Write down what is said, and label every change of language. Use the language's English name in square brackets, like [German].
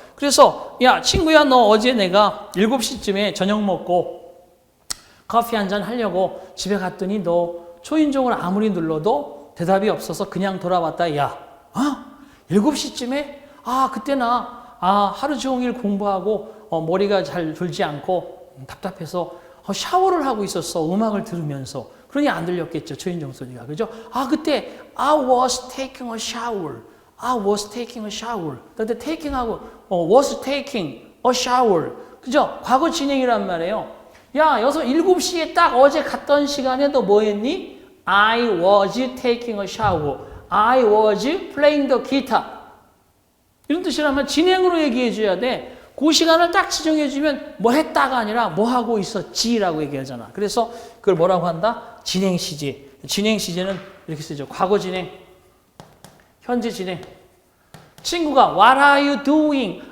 [Korean] 그래서 야 친구야 너 어제 내가 7시쯤에 저녁 먹고 커피 한잔 하려고 집에 갔더니 너 초인종을 아무리 눌러도 대답이 없어서 그냥 돌아왔다. 야 7시쯤에 그때 나 하루 종일 공부하고 머리가 잘 돌지 않고 답답해서 샤워를 하고 있었어. 음악을 들으면서. 그러니 안 들렸겠죠. 초인종 소리가. 그죠? 그때 [English] I was taking a shower. I was taking a shower. [Korean] 그때 [English] taking하고 was taking a shower. [Korean] 그죠? 과거 진행이란 말이에요. 야, 7시에 딱 어제 갔던 시간에 너 뭐 했니? [English] I was taking a shower. I was playing the guitar. [Korean] 이런 뜻이라면 진행으로 얘기해 줘야 돼. 그 시간을 딱 지정해 주면 뭐 했다가 아니라 뭐 하고 있었지라고 얘기하잖아. 그래서 그걸 뭐라고 한다? 진행 시제. 진행 시제는 이렇게 쓰죠. 과거 진행, 현재 진행. 친구가 [English] What are you doing?